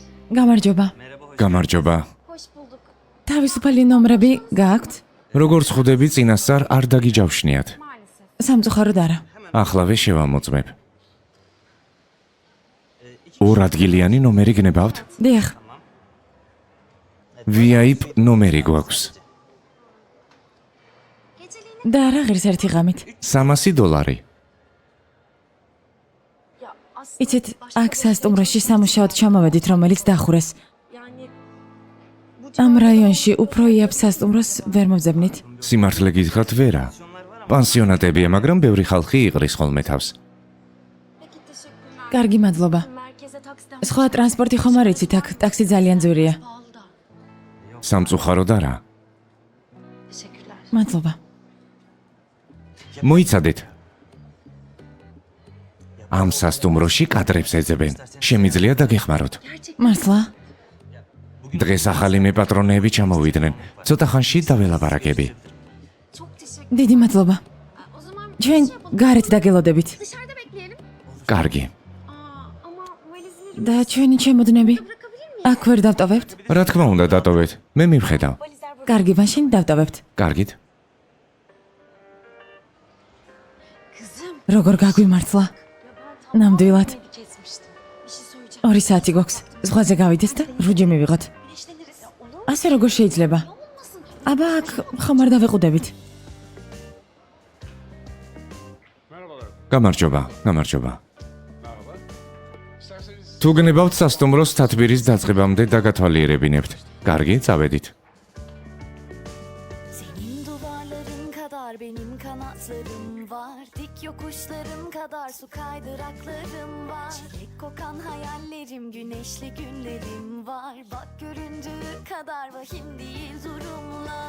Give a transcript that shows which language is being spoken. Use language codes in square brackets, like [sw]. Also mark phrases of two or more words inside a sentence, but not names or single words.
[ka] გამარჯობა. გამარჯობა. [tr] Hoş bulduk. [ka] თავისუფალი ნომრები გააქვთ? როგორც ხვდები, წინასწარ არ დაგიჯავშნიათ. [tr] Maalesef. [ka] სამწუხაროდ არა. ახლავე შევამოწმებ. ორ ადგილიანი ნომერი გნებავთ? დიახ, VIP ნომერი გვაქვს. და არა ღირს ერთი ღამით. $300. [tr] Ya aslında [ka] იცით, აქ სასტუმროში სამუშაოდ ჩამოვედით, რომელიც დახურეს. [tr] yani [ka] ამ რაიონში უფრო იაფ სასტუმროს ვერ მოვძებნით. სიმართლე გითხრათ, ვერა. პანსიონატებია, მაგრამ ბევრი ხალხი იყრის ხოლმე თავს. [tr] peki teşekkürler. [ka] კარგი მადლობა. [tr] Merkeze taksiden [ka] სხვა ტრანსპორტი ხომ არ იცით, აქ ტაქსი ძალიან ძვირია. [tr] pahalı da. [ka] სამწუხაროდ არა. [tr] Teşekkürler. [ka] მადლობა. მოიცადეთ. ამ სასტუმროში კადრებს ეძებენ. შემიძლია დაგეხმაროთ. მართლა? დღეს ახალი მეპატრონეები ჩამოვიდნენ. ცოტა ხანში დაველაპარაკები. [tr] Çok teşekkür. [ka] დიდი მადლობა. [tr] O zaman bir [ka] ჩვენ [tr] şey yapalım. [ka] გარეთ დაგელოდებით. [tr] Dışarıda bekleyelim. [ka] კარგი. [tr] Ama valizini [ka] და ჩვენი ჩემოდნები [tr] bırakabilir miyim? [ka] აქ ვერ დავტოვებთ? რა თქმა უნდა, დატოვეთ. მე მივხედავ. [tr] Valizler burada. [ka] კარგი, მაშინ დავტოვებთ. კარგით. [tr] Kızım. [ka] როგორ გაგვიმართლა? ნამდვილად. [tr] Kesmiştim. Bir şey söyleyeceğim. [ka] 2 საათი გვაქვს. ზღვაზე გავიდეს და რუჯი მივიღოთ. [tr] Güneşleniriz. Ya olur mu? [ka] ასე როგორ შეიძლება? [tr] Olmasın. [ka] აბა აქ ხომ არ დავეყუდებით? გამარჯობა, გამარჯობა. თუ გნებავთ სასტუმროს თათბირის დაწყებამდე დაგათვალიერებინებთ. კარგი, წავედით. [tr] Senin duvarların kadar benim kanatlarım var. Dik yokuşların kadar su kaydıraklarım var. Çilek kokan hayallerim, güneşli günlerim var. Bak göründüğü kadar vahim değil durumlar.